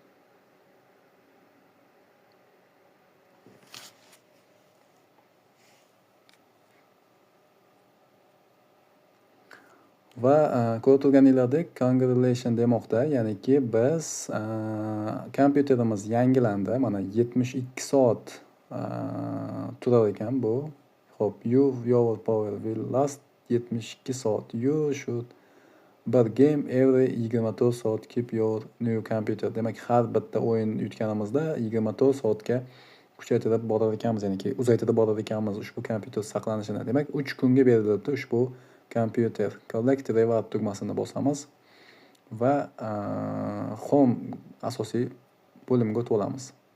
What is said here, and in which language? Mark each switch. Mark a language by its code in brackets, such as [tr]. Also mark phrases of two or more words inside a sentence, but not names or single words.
[uz] Va ko'rib turganinglardek congratulation demoqda, ya'niki biz kompyuterimiz yangilandi. Mana 72 soat turar ekan bu. Xo'p, [en] your power will last 72 soat. You should bir game every 24 soat keep your new computer. [uz] Demak, har bitta o'yin yutganimizda 24 soatga kuchaytirib borar ekanmiz, ya'ni uzaytirib borar ekanmiz ushbu kompyuter saqlanishini. Demak, 3 kunga berilibdi ushbu kompyuter. [en] Collect Reward [uz] tugmasini bosamiz va Home asosiy bo'limga o'tib olamiz.